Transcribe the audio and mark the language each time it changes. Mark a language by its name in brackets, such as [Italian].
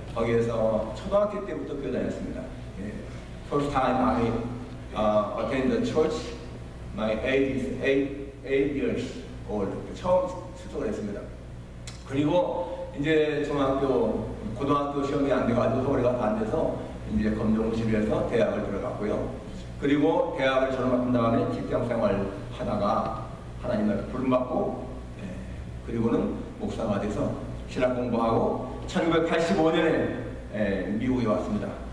[Korean] 거기에서 초등학교 때부터 교회 다녔습니다. [English] First time I attended the church, my age is 8 years old. [Korean] 처음 출석을 했습니다. 그리고 이제 고등학교 시험이 안 돼가지고 서울에 안 돼서 이제 검정고시에서 대학을 들어갔고요. 그리고 대학을 졸업한 다음에 직장 생활 하다가 하나님의 부름받고, 그리고는 목사가 돼서 신학 공부하고 1985년에 미국에 왔습니다.